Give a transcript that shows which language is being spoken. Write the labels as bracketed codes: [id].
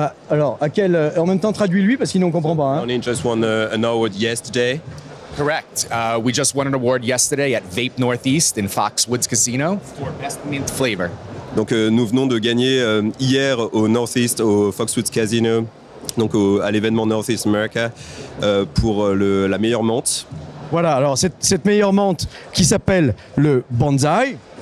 [fr] Alors, en même temps, traduis-lui parce qu'il ne comprend pas. Hein. [en] Ronin just won an award yesterday. Correct. We just won an award yesterday at Vape Northeast in Foxwoods Casino for Best Mint Flavor. [fr] Donc nous venons de gagner hier au Northeast, au Foxwoods Casino, donc à l'événement Northeast America, pour la meilleure menthe. Voilà, alors cette meilleure menthe qui s'appelle le Banzai.